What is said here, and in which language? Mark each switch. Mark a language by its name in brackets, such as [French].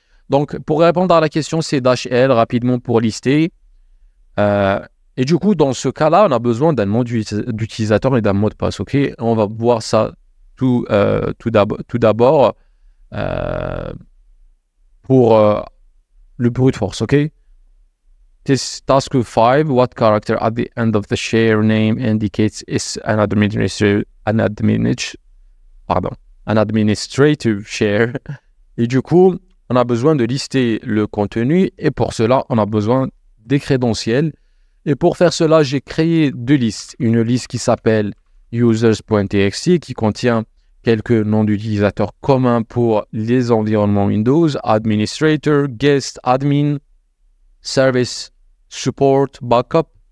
[French] Donc, pour répondre à la question, c'est -L rapidement pour lister. Et du coup, dans ce cas-là, on a besoin d'un nom d'utilisateur et d'un mot de passe. Ok, on va voir ça tout d'abord pour le brute force. Ok. [English] This task 5, what character at the end of the share name indicates is an administrative share. [French] Et du coup, on a besoin de lister le contenu et pour cela, on a besoin des crédentiels. Et pour faire cela, j'ai créé deux listes. Une liste qui s'appelle users.txt qui contient quelques noms d'utilisateurs communs pour les environnements Windows, administrator, guest, admin, service, support, backup.